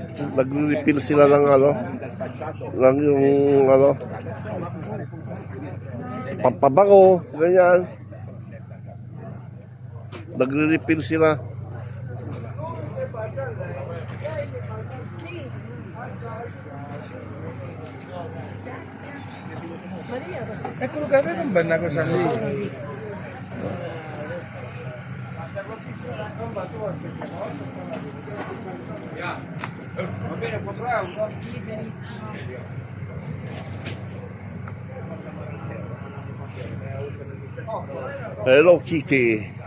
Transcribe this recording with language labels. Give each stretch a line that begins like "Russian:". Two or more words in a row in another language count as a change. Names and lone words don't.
Filipino: Nagre-refill sila ng ano, ng yung ano, pampabango, ganyan. Nagre-refill sila.
Italian: Quello che aveva un bella cosa lì. Va bene, €4. Hello Kitty.